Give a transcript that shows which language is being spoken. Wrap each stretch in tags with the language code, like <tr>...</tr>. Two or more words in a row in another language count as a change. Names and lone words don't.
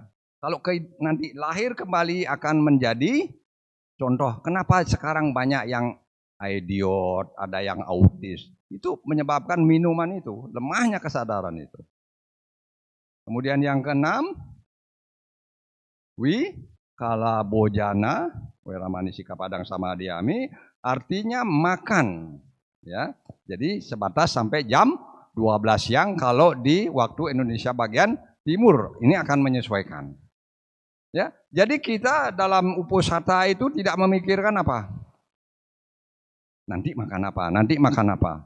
<id>Kalau nanti lahir kembali akan menjadi contoh. Kenapa sekarang banyak yang idiot, ada yang autis. Itu menyebabkan minuman itu, lemahnya kesadaran itu. Kemudian yang keenam,</id> <pi>kala bojana, weramani sikapadang samadhyami,</pi> <id>artinya makan. Ya, jadi sebatas sampai jam 12 siang kalau di waktu Indonesia bagian timur. Ini akan menyesuaikan. Ya, jadi kita dalam uposatha itu tidak memikirkan apa. Nanti makan apa.</id>